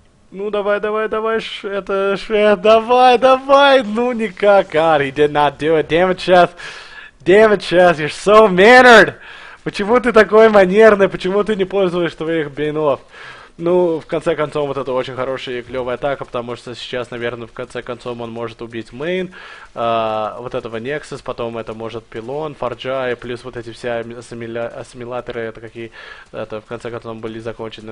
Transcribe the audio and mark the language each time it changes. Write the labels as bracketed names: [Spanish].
[Russian] Ну давай, давай, давай, это Швед, давай, давай, ну никак. [English] God, he did not do it. Damn it, Chef. Damn it, Chef, you're so mannered. [Russian] Почему ты такой манерный? Почему ты не пользуешь твоих блинов? Ну, в конце концов, вот это очень хорошая и клевая атака, потому что сейчас, наверное, в конце концов он может убить мейн, вот этого Nexus, потом это может пилон, фарджа, и плюс вот эти все ассимиляторы, это какие, это в конце концов были закончены.